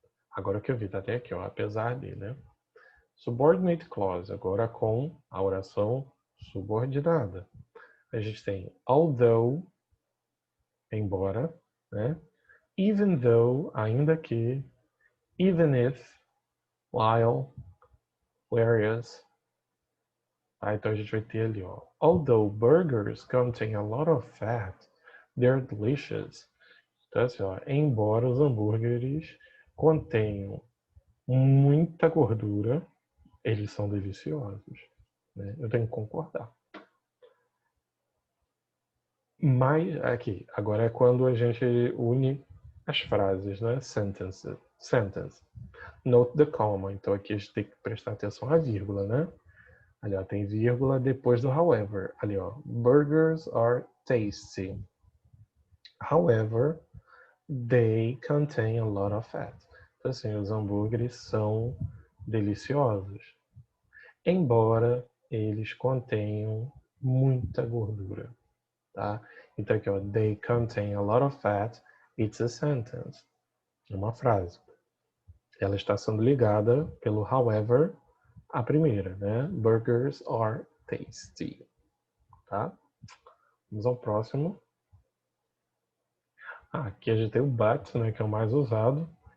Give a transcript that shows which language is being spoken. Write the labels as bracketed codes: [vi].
[pt] Agora que eu vi, tá até aqui, ó, apesar de, né? [en] Subordinate clause, [pt] agora com a oração subordinada. A gente tem although, embora, né? [en] Even though, [pt] ainda que, [en] even if, while, whereas. Tá? [pt] Então a gente vai ter ali, ó. [en] Although burgers contain a lot of fat, they're delicious. [pt] Então assim, ó, embora os hambúrgueres contenham muita gordura, eles são deliciosos. Né? Eu tenho que concordar. Mas, aqui, agora é quando a gente une as frases, né? [en] Sentence. Note the comma. [pt] Então aqui a gente tem que prestar atenção à vírgula, né? Ali, ó, tem vírgula depois do however. [en] Ali, ó. Burgers are tasty. However, they contain a lot of fat. [pt] Então, assim, os hambúrgueres são deliciosos. Embora eles contenham muita gordura. Tá? Então aqui, ó, [en] they contain a lot of fat, it's a sentence. [pt] É uma frase. Ela está sendo ligada pelo however, a primeira, né? [en] Burgers are tasty. [pt] Tá? Vamos ao próximo. Aqui a gente tem o but, né, que é o mais usado.